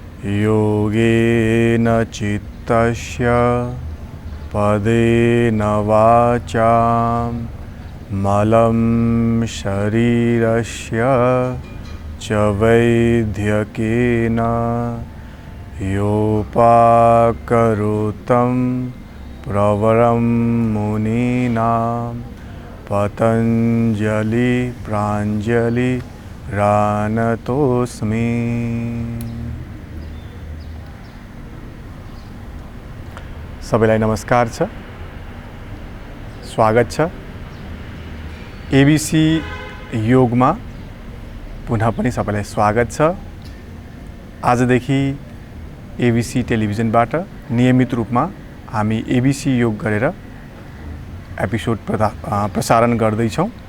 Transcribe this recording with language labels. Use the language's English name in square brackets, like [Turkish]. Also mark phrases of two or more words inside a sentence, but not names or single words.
[Sanskrit] योगेन चित्तस्य पदेन वाचां मलं शरीरस्य च वैद्यकेन योपाकरोतं प्रवरं मुनीनां पतञ्जलि प्राञ्जलि रानतोस्मि। [Nepali] सबैलाई नमस्कार छ, स्वागत छ एबीसी योगमा। पुनः पनि सबैलाई स्वागत छ। आजदेखि एबीसी टेलिभिजनबाट नियमित रूपमा हामी एबीसी योग गरेर एपिसोड प्रसारण गर्दैछौँ।